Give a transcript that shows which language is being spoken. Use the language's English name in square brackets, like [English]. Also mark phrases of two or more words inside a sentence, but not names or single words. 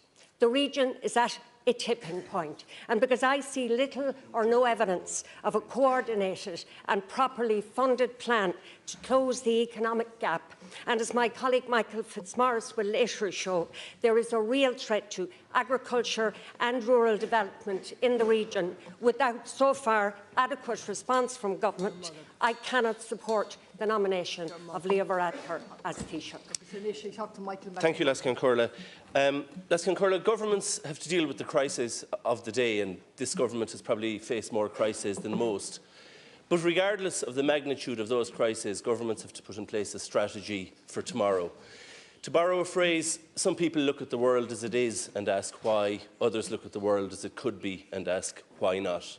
[English] The region is at a tipping point, and because I see little or no evidence of a coordinated and properly funded plan to close the economic gap, and as my colleague Michael Fitzmaurice will later show, there is a real threat to agriculture and rural development in the region without so far adequate response from government, I cannot support the nomination of Leo Varadkar as Taoiseach. Thank you, Leas Corla. Leas Corla, governments have to deal with the crisis of the day, and this government has probably faced more crises than most. But regardless of the magnitude of those crises, governments have to put in place a strategy for tomorrow. To borrow a phrase, some people look at the world as it is and ask why, others look at the world as it could be and ask why not.